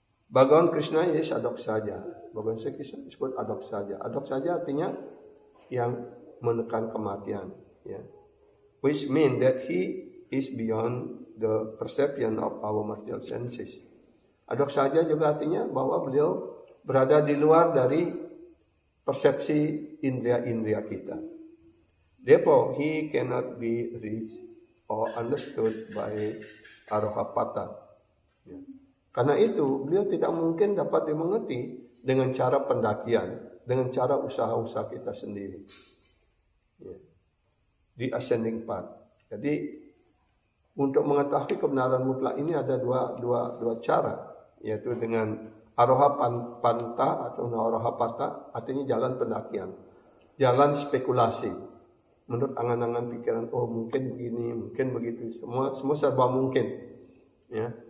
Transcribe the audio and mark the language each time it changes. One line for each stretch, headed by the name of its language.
Indonesian: Bhagawan Krishna is adok saja. Bhagawan Krishna disebut adok saja. Adok saja artinya yang menekan kematian, ya.
English: Which mean that he is beyond the perception of our material senses.
Indonesian: Adok saja juga artinya bahwa beliau berada di luar dari persepsi indria-indria kita.
English: Therefore, he cannot be reached or understood by Arohapata.
Indonesian: Ya. Karena itu, beliau tidak mungkin dapat dimengerti dengan cara pendakian, dengan cara usaha-usaha kita sendiri. Ya. Di
English: ascending path.
Indonesian: Jadi, untuk mengetahui kebenaran mutlak ini ada dua cara, yaitu dengan Aroha Panta atau Aroha Pata, artinya jalan pendakian, jalan spekulasi, menurut angan-angan pikiran, oh mungkin begini, mungkin begitu, semua serba mungkin, ya.